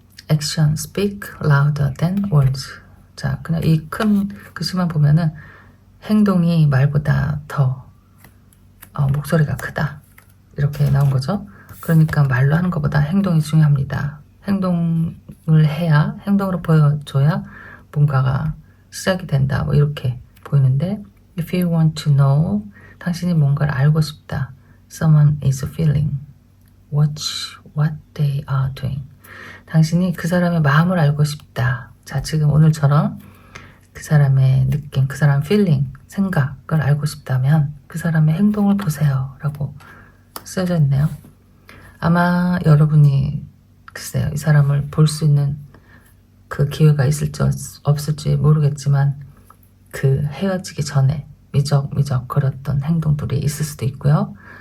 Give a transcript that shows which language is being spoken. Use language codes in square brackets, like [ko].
[en] Action speak louder than words. [ko] 자, 그냥 이 큰 글씨만 보면은 행동이 말보다 더 목소리가 크다. 이렇게 나온 거죠. 그러니까 말로 하는 것보다 행동이 중요합니다. 행동을 해야, 행동으로 보여줘야 뭔가가 시작이 된다. 뭐 이렇게 보이는데 [en] If you want to know, [ko] 당신이 뭔가를 알고 싶다. [en] Someone is feeling. Watch what they are doing. [ko] 당신이 그 사람의 마음을 알고 싶다. 자, 지금 오늘처럼 그 사람의 느낌, 그 사람 feeling, 생각을 알고 싶다면 그 사람의 행동을 보세요. 라고 쓰여져 있네요. 아마 여러분이 글쎄요, 이 사람을 볼 수 있는 그 기회가 있을지 없을지 모르겠지만 그 헤어지기 전에 미적미적 거렸던 행동들이 있을 수도 있고요.